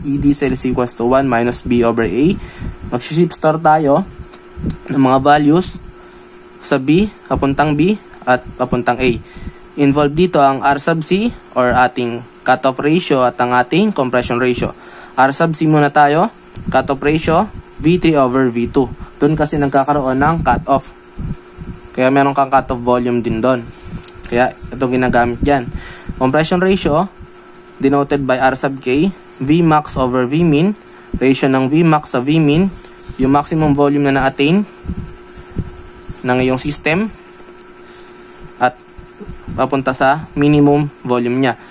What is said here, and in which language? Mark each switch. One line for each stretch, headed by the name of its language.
English: E diesel is equals to 1 minus B over A.
Filipino: Mag-shift store tayo ng mga values sa B, papuntang B, at papuntang A. Involved dito ang R sub C or ating cutoff ratio at ang ating compression ratio. R sub C muna tayo. Cutoff ratio, V3 over V2. Doon kasi nagkakaroon ng cutoff. Kaya meron kang cutoff volume din doon. Kaya ito ginagamit dyan.
English: Compression ratio, denoted by R sub K, Vmax over Vmin.
Filipino: Ratio ng Vmax sa Vmin, yung maximum volume na na-attain ng iyong system at papunta sa minimum volume niya.